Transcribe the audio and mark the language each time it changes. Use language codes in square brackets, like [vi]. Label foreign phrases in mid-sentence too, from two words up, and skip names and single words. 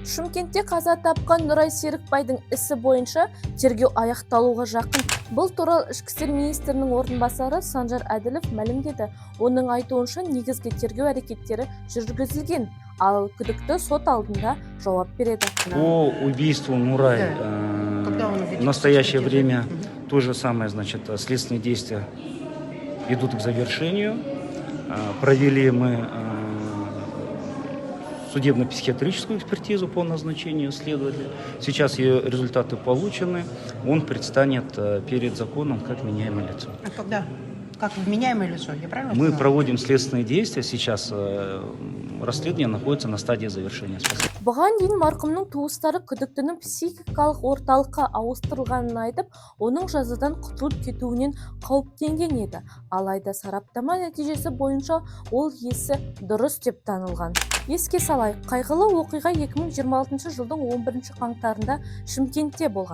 [kk] Шымкентте қаза тапқан Нұрай Серікбайдың ісі бойынша тергеу аяқталуға жақын. Бұл туралы Ішкі істер министрінің орынбасары Санжар Әділов мәлімдеді. Оның айтуынша негізгі тергеу әрекеттері жүргізілген, ал күдікті сот алдында жауап береді. [ru] По убийству Нурай в настоящее время то же самое, следственные действия идут к завершению. Провели мы судебно-психиатрическую экспертизу по назначению следователя. Сейчас ее результаты получены. Он предстанет перед законом как меняемое лицо. А когда? Как вменяемое лицо? Я правильно Мы поняла? проводим следственные действия. Сейчас расследование находится на стадии завершения. Спасибо. [kk] Бұған дейін марқұмның туыстары күдіктінің психикалық орталыққа ауыстырылғанын айтып, оның жазадан құтылып кетуінен қауіптенген еді. Алайда сараптама нәтижесі бойынша ол есі дұрыс деп танылған. Еске салайық, қайғылы оқиға 2026 жылдың 11 қаңтарында Шымкентте болған.